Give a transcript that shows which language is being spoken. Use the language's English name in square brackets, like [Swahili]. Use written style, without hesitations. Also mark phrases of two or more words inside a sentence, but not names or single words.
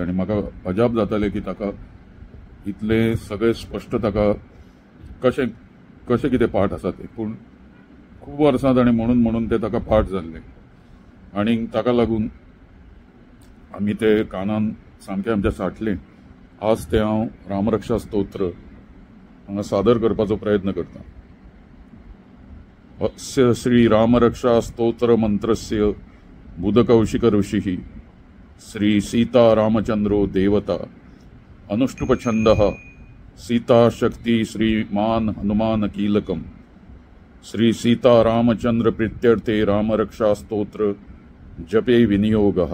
[Konkani] आनी म्हाका अजाप जातालें की ताका इतले सगळे स्पश्ट ताका कशें कितें पाठ आसा ते, पूण खूब वर्सां ताणें म्हणून ते ताका पाठ जाल्ले। आनी ताका लागून आमी ते कानान सामकें आमच्या साठलें। आज ते हांव रामरक्षा स्तोत्र हांगा सादर करपाचो प्रयत्न करतां। [Sanskrit] अस्य श्री रामरक्षा स्तोत्र मंत्रस्य बुधकौशिक ऋषिः श्री सीता रामचंद्रो देवता अनुष्टुप छंदः सीता शक्ति श्रीमान हनुमान कीलकम श्री सीता रामचंद्र प्रीत्यर्थे रामरक्षा स्तोत्र जपे विनियोगः।